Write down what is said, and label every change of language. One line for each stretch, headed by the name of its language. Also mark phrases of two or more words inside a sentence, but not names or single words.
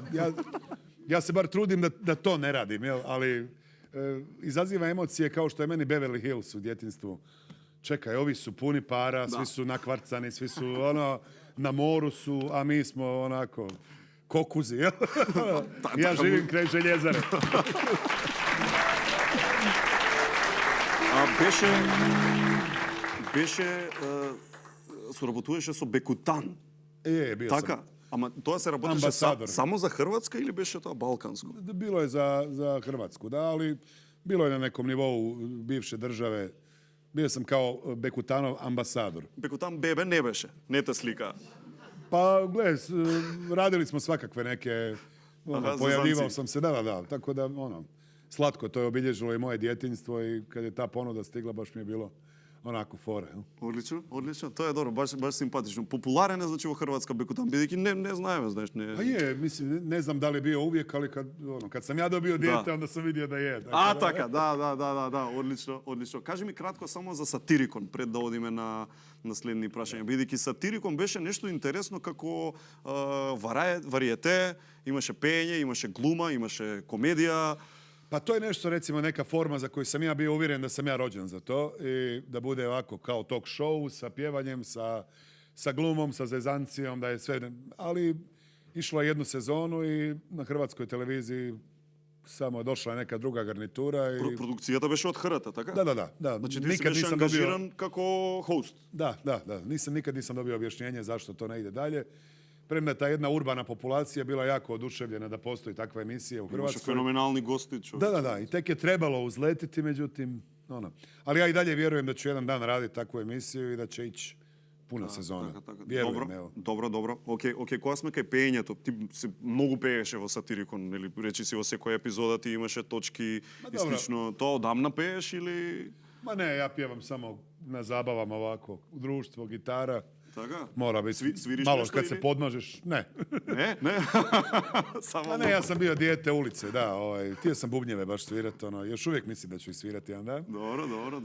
Croatian: Ja se bar trudim da to ne radim, jel? Ali izaziva emocije kao što je meni Beverly Hills u djetinjstvu. Čekaj, ovi su puni para, svi su nakvarcani, svi su na moru su, a mi smo onako kokuzi, jel? Ja živim kraj željezare.
Macedonian: А соработуваше со Бекутан.
Croatian: Bio sam.
Macedonian: Така, ама тоа се работеше само за Хрватска или беше тоа балканско?
Croatian: Bilo je za Hrvatsku, da, ali bilo je na nekom nivou bivše države. Bio sam kao Bekutanov ambasador.
Macedonian: Bekutan bebe ne беше, не те слика.
Croatian: Pa, gledaj, radili smo svakakve neke, pojavljivao sam se, da, tako da, slatko, to je obilježilo i moje djetinjstvo i kad je ta ponuda stigla, baš mi je bilo onako fore.
Macedonian: Одлично, тоа е добро, баш симпатично. Популарен е, значи, во Хрватска Бекутан, бидејќи не знаеме, знаеш, не...
Croatian: Pa je, mislim, ne znam da li je bio uvijek, ali kad sam ja dobio dijete, onda sam vidio da je.
Macedonian: Така, да, одлично. Кажи ми кратко само за Сатирикон, пред да одиме на следни прашања. Бидејќи Сатирикон беше нешто интересно како вариете, имаше пеење, имаше глума, имаше комедија.
Croatian: Pa to je nešto, recimo, neka forma za koju sam ja bio uvjeren da sam ja rođen za to i da bude ovako kao talk show sa pjevanjem, sa glumom, sa zezancijom, da je sve... Ali išlo je 1 sezonu i na hrvatskoj televiziji samo došla neka druga garnitura i...
Macedonian: Produkcijata беше од ХРТ, така?
Croatian: Da.
Macedonian: Значи ти си беше ангажиран како хост?
Croatian: Da. Nikad nisam dobio objašnjenje zašto to ne ide dalje. Premda ta jedna urbana populacija bila jako oduševljena da postoji takva emisija u Hrvatskoj.
Macedonian: Имаше феноменални гости, човеч.
Croatian: Da. I tek je trebalo uzletiti, međutim, Ali ja i dalje vjerujem da ću jedan dan raditi takvu emisiju i da će ići puna sezona. Vjerujem, evo. Dobro.
Macedonian: Океј, кога сме кај пеењето, ти многу пееше во Сатирикон, или речи си во секоја епизода ти имаше точки и слично. Тоа одамна пееш или...
Croatian: Ma ne, ja pjevam samo na zabavama ovako, u društvu, gitara.
Macedonian: Така?
Croatian: Mora biti Sviriš malo nešto kad ili? se podmažeš. Ne. Ne? Samo ne, ja sam bio dijete ulice, da. Htio sam bubnjeve baš svirati, još uvijek mislim da ću ih svirati jedan dan. Dobro.